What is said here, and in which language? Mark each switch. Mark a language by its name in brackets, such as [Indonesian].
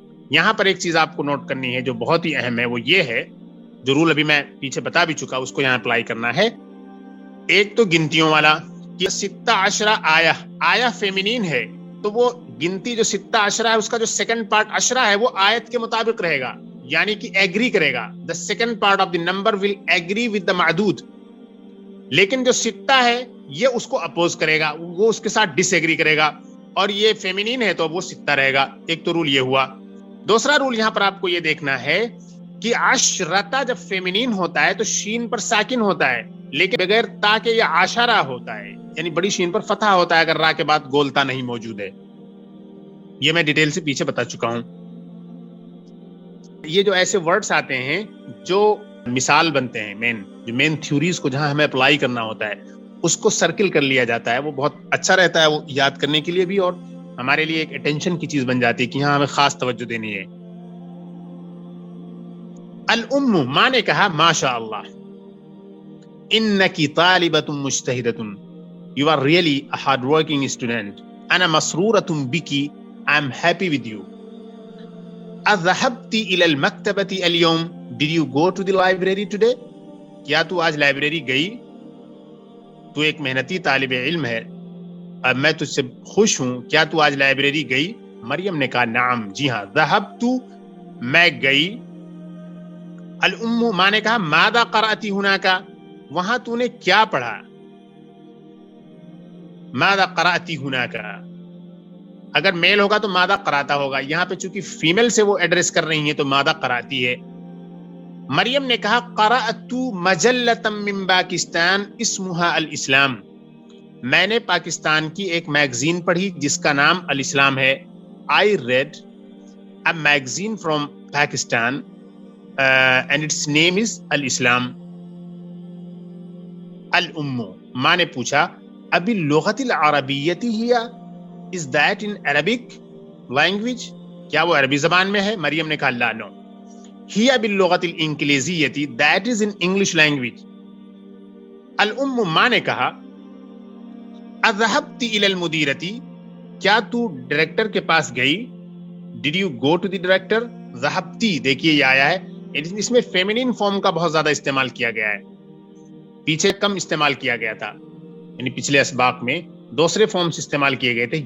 [Urdu] یہاں پر ایک چیز آپ کو نوٹ کرنی ہے جو بہت ہی اہم ہے، وہ یہ ہے، جو رول ابھی میں پیچھے بتا بھی چکا، اس کو یہاں اپلائی کرنا ہے. ایک تو گنتیوں والا کہ 16 آیا، آیا فیمینین ہے تو وہ گنتی جو 16 ہے اس کا جو سیکنڈ پارٹ اشرا ہے وہ آیت کے مطابق رہے گا. یعنی کہ ایگری کرے گا. [English] The second part of the number will agree with the معدود. [Urdu] لیکن جو ستہ ہے یہ اس کو اپوز کرے گا, وہ اس کے ساتھ ڈس ایگری کرے گا, اور یہ فیمینین ہے تو وہ ستہ رہے گا. ایک تو رول یہ ہوا. دوسرا رول یہاں پر آپ کو یہ دیکھنا ہے کہ عشرتا جب فیمینین ہوتا ہے تو شین پر ساکن ہوتا ہے, لیکن بغیر تا کے یہ عشرہ ہوتا ہے, یعنی بڑی شین پر فتح ہوتا ہے اگر را کے بعد گولتا نہیں موجود ہے. یہ میں ڈیٹیل سے پیچھے بتا چکا ہوں. یہ جو ایسے ورڈز آتے ہیں جو مثال بنتے ہیں, مین تھیوریز کو جہاں ہمیں اپلائی کرنا ہوتا ہے اس کو سرکل کر لیا جاتا ہے. وہ بہت اچھا رہتا ہے وہ یاد کرنے کے لیے بھی, اور ہمارے لیے ایک اٹینشن کی چیز بن جاتی ہے کہ یہاں ہمیں خاص توجہ دینی ہے. [English] الام, [Urdu] ماں نے کہا [English] ماشاء اللہ, [Arabic] انکی طالبۃ مجتہدۃ, [English] you are really a hard working student, [Arabic] انا مسرورۃ بکی, [English] I am happy with you. [Arabic] اذهبت الى المکتبۃ اليوم, [English] did you go to the library today? [Urdu] کیا تو آج لائبریری گئی؟ تو ایک محنتی طالب علم ہے, اب میں تجھ سے خوش ہوں, کیا تو آج لائبریری گئی؟ مریم نے کہا نعم, جی ہاں. ذهبت, میں گئی. الام, ماں نے کہا [Arabic] ماذا قرأت هناك, [Urdu] وہاں تو نے کیا پڑھا؟ ماذا قرأت هناك, اگر میل ہوگا تو ماذا قراتا ہوگا. یہاں پہ چونکہ فیمل سے وہ ایڈریس کر رہی ہیں تو ماذا قراتی ہے. مریم نے کہا [Arabic] قرأت مجلۃ من پاکستان اسمها الاسلام, [Urdu] میں نے پاکستان کی ایک میگزین پڑھی جس کا نام الاسلام ہے. [English] I read a magazine from Pakistan and its name is Al-Islam. [Urdu] الام, ماں نے پوچھا [Arabic] ابی اللغۃ العربیۃ ہی, [English] is that in Arabic language, [Urdu] کیا وہ عربی زبان میں ہے؟ مریم نے کہا لا, نو. [Arabic] ہی باللغۃ الانگلیزیۃ, [English] that is in English language. [Urdu] الام, ماں نے کہا [Arabic] اذهبت الى المدیرۃ, [Urdu] کیا تو ڈائریکٹر کے پاس گئی؟ [English] did you go to the director? [Urdu] ذهبتی, دیکھیے یہ آیا ہے, اس میں فیمینین فارم کا بہت زیادہ استعمال کیا گیا ہے, پیچھے کم استعمال کیا گیا تھا, یعنی پچھلے اسباق میں دوسرے فارمز استعمال کیے گئے تھے.